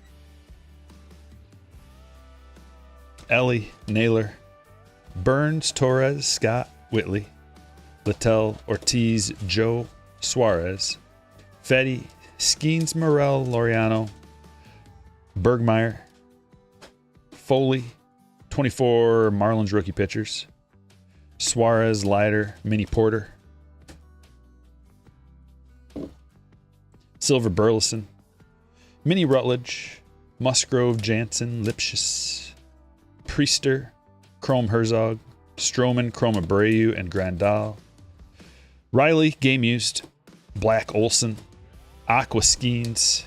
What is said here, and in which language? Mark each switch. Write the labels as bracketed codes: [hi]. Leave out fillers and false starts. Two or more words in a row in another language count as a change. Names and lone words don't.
[en] Ellie, Naylor, Burns, Torres, Scott, Whitley, Littell, Ortiz, Joe, Suarez, Fetty, Skeens, Morel, Laureano, Bergmeyer, Foley, 24 Marlins rookie pitchers, Suarez, Leiter, Minnie Porter, Silver Burleson, Minnie Rutledge, Musgrove, Jansen, Lipschitz, Priester, Chrome Herzog, Stroman, Chrome Abreu, and Grandal, Riley, game used, Black Olson, Aqua Skeens,